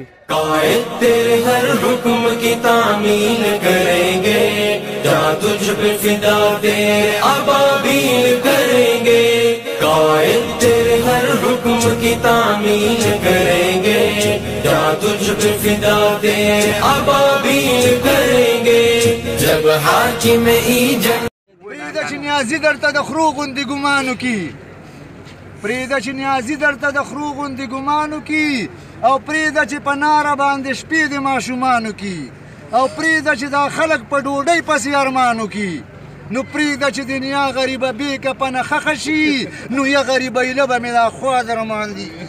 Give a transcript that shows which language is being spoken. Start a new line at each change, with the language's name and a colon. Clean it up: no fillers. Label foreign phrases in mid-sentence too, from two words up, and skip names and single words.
Urdu: قائد تیرے ہر حکم کی تعمیل کریں گے، جہاں تجھ پہ فدا تیرے ابابیل کریں گے. قائد تیرے ہر حکم کی تعمیل کریں گے، جہاں تجھ پہ فدا تیرے ابابیل کریں گے. جب حاکم ایجن
Pashto: پریده چې نیازی درته د خرو غوندې ګمانو کی، پریده چې نیازی درته د خرو غوندې ګمانو کی، او پریده چې په ناره باندې شپې د ماشومانو کی، او پریده چې دا خلک په ډوډۍ پسې ارمانو کی، نو پریده چې دنیا غریبه بیکه په نخښه شي، نو یا غریبیله به مې دا خوا در باندې